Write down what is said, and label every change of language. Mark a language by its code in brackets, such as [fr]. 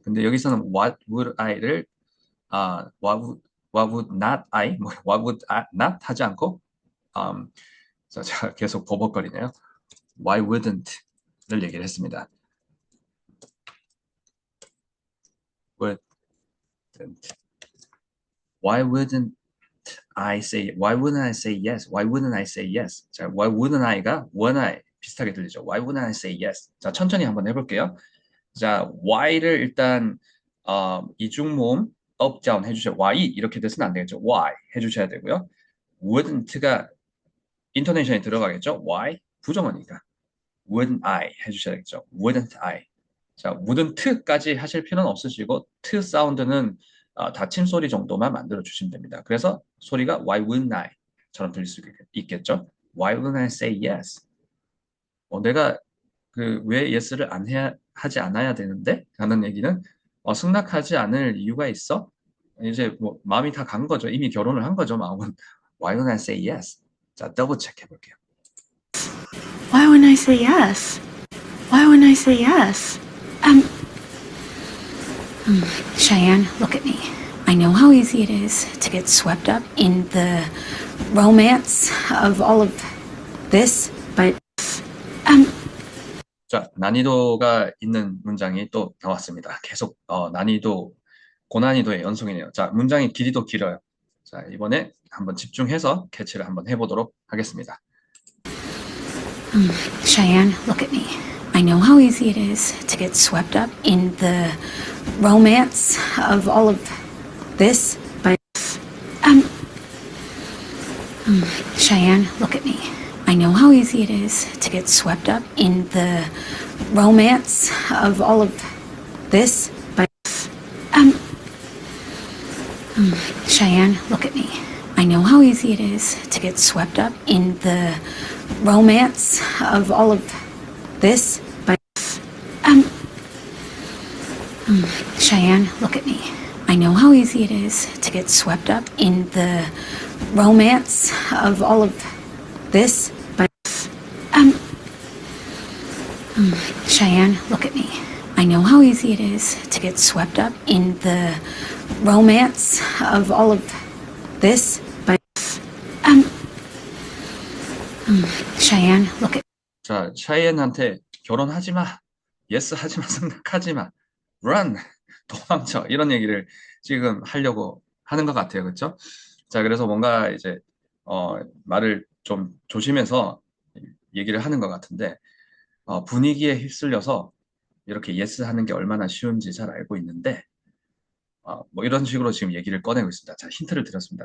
[en] 근데 여기서는 what would I를 what would not I? what would I not [ko] 하지 않고 자, 제가 계속 버벅거리네요. Why wouldn't를 얘기를 했습니다. [en] wouldn't. Why wouldn't Why wouldn't I say yes? Why wouldn't I say yes? 자, why wouldn't I가 wouldn't I [ko] 비슷하게 들리죠. [en] Why wouldn't I say yes? [ko] 자, 천천히 한번 해볼게요. 자, why를 일단 이중모음 up, down 해주셔야 why 이렇게 돼서는 안 되겠죠. why 해주셔야 되고요. wouldn't가 인토네이션이 들어가겠죠. why 부정어니까 wouldn't I 해주셔야겠죠. [en] wouldn't I. [ko] 자, wouldn't까지 하실 필요는 없으시고 t 사운드는 닫힘 소리 정도만 만들어 주시면 됩니다. 그래서 소리가 why wouldn't I처럼 들릴 수 있겠죠. [en] Why wouldn't I say yes? [ko] 내가 왜 yes를 하지 않아야 되는데? 라는 얘기는 승낙하지 않을 이유가 있어? 이제 뭐 마음이 다 간 거죠. 이미 결혼을 한 거죠. 마음은. [en] Why wouldn't I say yes? [ko] 자, 더블 체크 해볼게요. [en] Why wouldn't I say yes? Why wouldn't I say yes? Cheyenne, look at me. I know how easy it is to get swept up in the romance of all of this, but [ko] 자, 난이도가 있는 문장이 또 나왔습니다. 계속 난이도, 고난이도의 연속이네요. 자, 문장의 길이도 길어요. 자, 이번에 한번 집중해서 캐치를 한번 해보도록 하겠습니다. [en] Cheyenne, look at me. I know how easy it is to get swept up in the romance of all of this, but Cheyenne, look at me. I know how easy it is to get swept up in the romance of all of this, but Cheyenne, look at me. I know how easy it is to get swept up in the romance of all of this, but Cheyenne, look at me. I know how easy it is to get swept up in the romance of all of this, but Cheyenne, look at me. I know how easy it is to get swept up in the romance of all of this, but Cheyenne, look at [ko] 자, 샤이엔한테 결혼하지 마, 예스 하지 마, 생각하지 마, run, 도망쳐 이런 얘기를 지금 하려고 하는 것 같아요, 그렇죠? 자, 그래서 뭔가 이제 말을 좀 조심해서 얘기를 하는 것 같은데 분위기에 휩쓸려서 이렇게 예스 하는 게 얼마나 쉬운지 잘 알고 있는데 뭐 이런 식으로 지금 얘기를 꺼내고 있습니다. 자, 힌트를 드렸습니다.